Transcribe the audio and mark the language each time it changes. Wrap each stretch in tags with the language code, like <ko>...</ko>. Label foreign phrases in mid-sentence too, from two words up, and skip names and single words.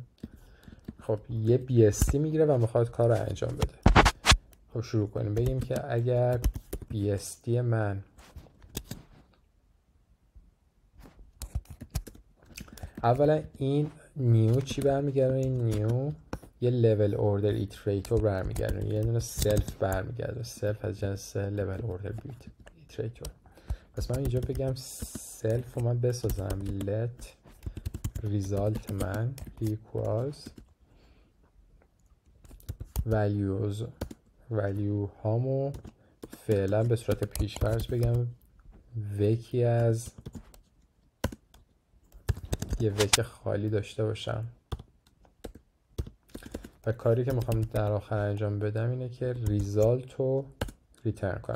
<fa>خب یه BST میگیره و میخواد کار رو انجام بده. خب شروع کنیم. بگیم که اگر BST من اولا این نیو چی برمیگردونه؟ این نیو یه</fa> <en>level order iterator</en> <fa>برمیگردونه، یه دونه self برمیگردونه. self از جنس</fa> <en>level order iterator.</en> <fa>پس من اینجا بگم self رو من بسازم</fa> <en>let result</en> <fa>من</fa> <en>equals value</en> <fa>هامو فعلا به صورت پیش‌فرض بگم وکی از یه وک خالی داشته باشم و کاری که میخوام در آخر انجام بدم اینه که ریزالت رو ریترن کنم.</fa>